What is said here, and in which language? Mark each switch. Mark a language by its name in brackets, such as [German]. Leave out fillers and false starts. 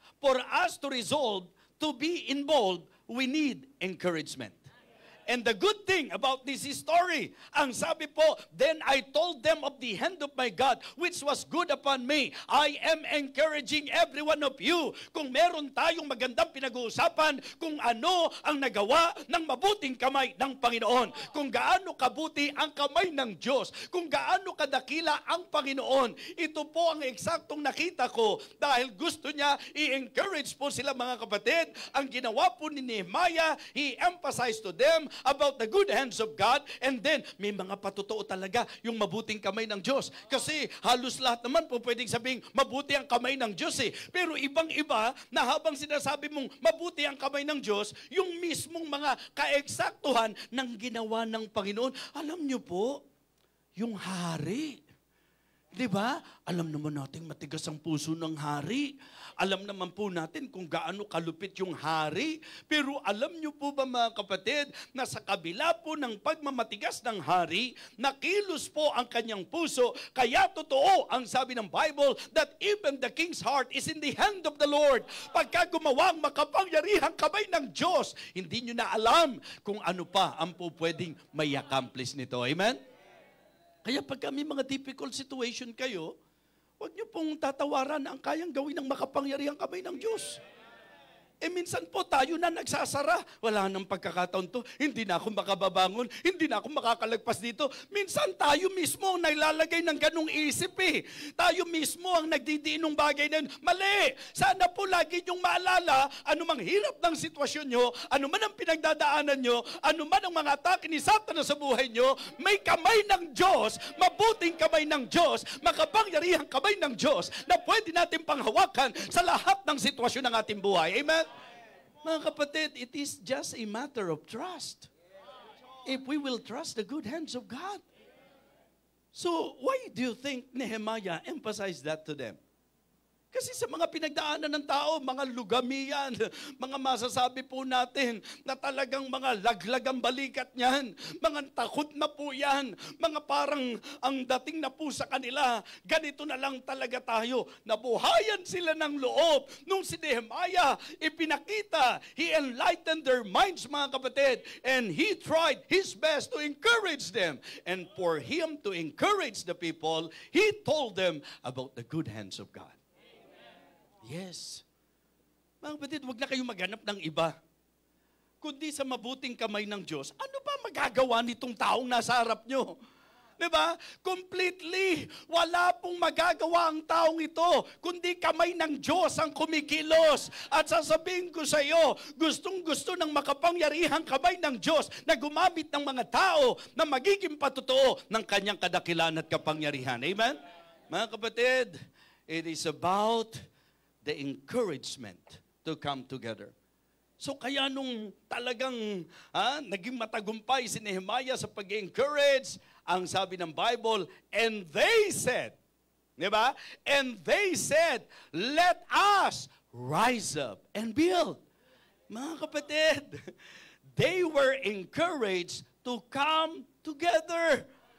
[English] For us to resolve to be involved, we need encouragement. And the good thing about this story, [Filipino] ang sabi po, [English] then I told them of the hand of my God, which was good upon me. I am encouraging every one of you. [Filipino] Kung meron tayong magandang pinag-uusapan, kung ano ang nagawa ng mabuting kamay ng Panginoon, kung gaano kabuti ang kamay ng Diyos, kung gaano kadakila ang Panginoon, ito po ang eksaktong nakita ko dahil gusto niya i-encourage po sila mga kapatid. Ang ginawa po ni Nehemiah, [English] he emphasized to them about the good hands of God, and then [Filipino] may mga patotoo talaga yung mabuting kamay ng Diyos. Kasi halos lahat naman po pwedeng sabing mabuti ang kamay ng Diyos eh. Pero ibang-iba na habang sinasabi mong mabuti ang kamay ng Diyos, yung mismong mga kaeksaktuhan ng ginawa ng Panginoon. Alam niyo po, yung hari, di ba? Alam naman natin matigas ang puso ng hari. Alam naman po natin kung gaano kalupit yung hari. Pero alam niyo po ba mga kapatid, na sa kabila po ng pagmamatigas ng hari, nakilos po ang kanyang puso. Kaya totoo ang sabi ng [English] Bible that even the king's heart is in the hand of the Lord. [Filipino] Pagka gumawa ang makapangyarihang kamay ng Diyos, hindi niyo na alam kung ano pa ang po pwedeng may accomplish nito. Amen? Kaya pagka may mga [English] difficult situation [Filipino] kayo, huwag niyo pong tatawaran ang kayang gawin ng makapangyarihang kamay ng Diyos. Minsan po tayo na nagsasara. Wala nang pagkakataon to. Hindi na ako makababangon. Hindi na ako makakalagpas dito. Minsan tayo mismo ang naglalagay ng ganong isip eh. Tayo mismo ang nagdidiin ng bagay na yun. Mali! Sana po lagi niyong maalala, anumang hirap ng sitwasyon nyo, anuman ang pinagdadaanan nyo, anuman ang mga atake ni Satanas sa buhay nyo, may kamay ng Diyos, mabuting kamay ng Diyos, makapangyarihang kamay ng Diyos na pwede natin panghawakan sa lahat ng sitwasyon ng ating buhay. Amen? Mga kapatid, [English] it is just a matter of trust. If we will trust the good hands of God. So, why do you think Nehemiah emphasized that to them? [Filipino] Kasi sa mga pinagdaanan ng tao, mga lugami yan, mga masasabi po natin na talagang mga laglag ang balikat niyan, mga takot na po yan, mga parang ang dating na po sa kanila, ganito na lang talaga tayo. Nabuhayan sila ng loob. Nung si Nehemiah ipinakita, [English] he enlightened their minds [Filipino] mga kapatid, [English] and he tried his best to encourage them. And for him to encourage the people, he told them about the good hands of God. Yes. [Filipino] Mga kapatid, huwag na kayong maghanap ng iba. Kundi sa mabuting kamay ng Diyos, ano ba magagawa nitong taong nasa harap nyo? Diba? [English] Completely. [Filipino] Wala pong magagawa ang taong ito, kundi kamay ng Diyos ang kumikilos. At sasabihin ko sa iyo, gustong-gusto ng makapangyarihang kamay ng Diyos na gumamit ng mga tao na magiging patotoo ng kanyang kadakilan at kapangyarihan. Amen? Mga kapatid, [English] it is about the encouragement to come together. [Filipino] So kaya nung talagang naging matagumpay si Nehemiah sa pag-encourage, ang sabi ng Bible, [English] and they said, [Filipino] di ba? [English] And they said, let us rise up and build. [Filipino] Mga kapatid, [English] they were encouraged to come together.